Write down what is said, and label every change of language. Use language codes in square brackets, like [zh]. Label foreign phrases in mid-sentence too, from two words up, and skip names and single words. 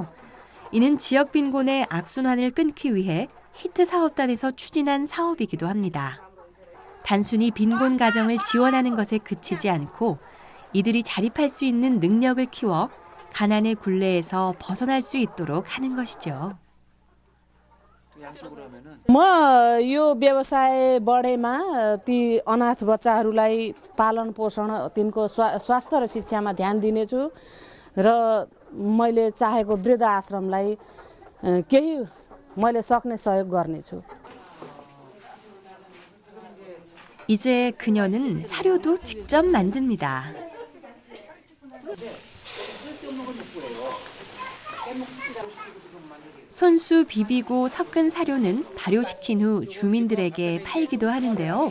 [ko] 이는 지역 빈곤의 악순환을 끊기 위해 히트 사업단에서 추진한 사업이기도 합니다. 단순히 빈곤 가정을 지원하는 것에 그치지 않고 이들이 자립할 수 있는 능력을 키워 가난의 굴레에서 벗어날 수 있도록 하는 것이죠. [ne] म यो व्यवसाय बढेमा ती अनाथ बच्चाहरूलाई पालन पोषण तिनको स्वास्थ्य र शिक्षामा ध्यान दिनेछु र मैले चाहेको वृद्ध आश्रमलाई केही मैले सक्ने सहयोग गर्नेछु. [ko] 이제 그녀는 사료도 직접 만듭니다. 손수 비비고 섞은 사료는 발효시킨 후 주민들에게 팔기도 하는데요.